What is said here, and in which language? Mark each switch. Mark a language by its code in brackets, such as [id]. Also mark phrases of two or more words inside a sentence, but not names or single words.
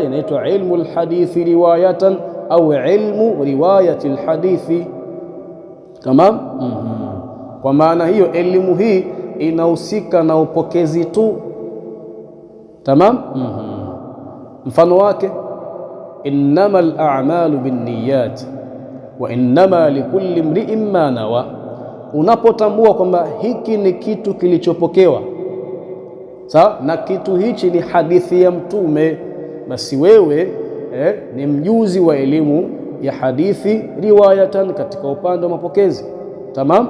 [ar] Inaitwa علم الحديث رواية أو علم رواية الحديث. [sw] Tamam. Kwa maana hiyo elimu hii inahusika na upokezi tu. Tamam. Mfano wake, [ar] إنما الأعمال بالنيات وإنما لكل امرئ ما نوى. [sw] Unapotambua kwamba hiki ni kitu kilichopokewa, sawa, na kitu hichi ni hadithi ya mtume, basi wewe ni mjuzi wa elimu ya hadithi riwayatan, katika upande wa mapokezi. Tamam.